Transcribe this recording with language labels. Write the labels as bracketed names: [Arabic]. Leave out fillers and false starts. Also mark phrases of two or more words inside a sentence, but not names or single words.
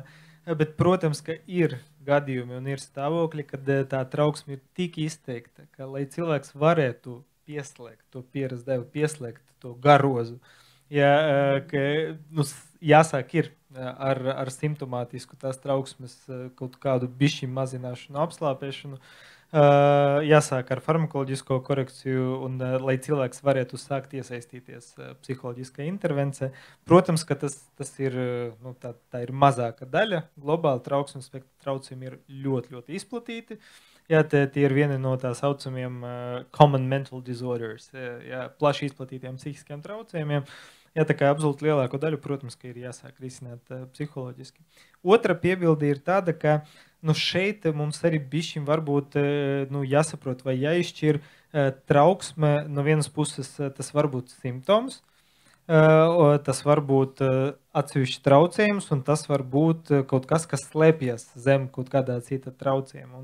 [Latvian] Bet, protams, ka ir gadījumi un ir stāvokļi, kad tā trauksme ir tik izteikta, ka, lai cilvēks varētu pieslēgt to pieras devu, pieslēgt to garozu, jāsāk ir ar simptomātisku tās trauksmes kaut kādu bišķi mazināšanu, apslāpēšanu, jāsāk ar farmakoloģisko korekciju, un lai cilvēks varētu sākt iesaistīties psiholoģiskā intervencē. Protams, ka tas ir, tā ir mazāka daļa. Globāli trauksmes spektra traucējumi ir ļoti, ļoti izplatīti. Jā, tie ir vieni no tā saucamiem [English] common mental disorders, [Latvian] plaši izplatītiem psihiskiem traucējumiem. Jā, tā kā absolūti lielāko daļu, protams, ka ir jāsāk risināt psiholoģiski. Otra piebilde ir tāda, ka šeit mums arī bišķim varbūt jāsaprot vai jāizšķir trauksme. No vienas puses tas var būt simptoms, tas var būt atsevišķi traucējums, un tas var būt kaut kas, kas slēpjas zem kaut kādā cita traucējuma.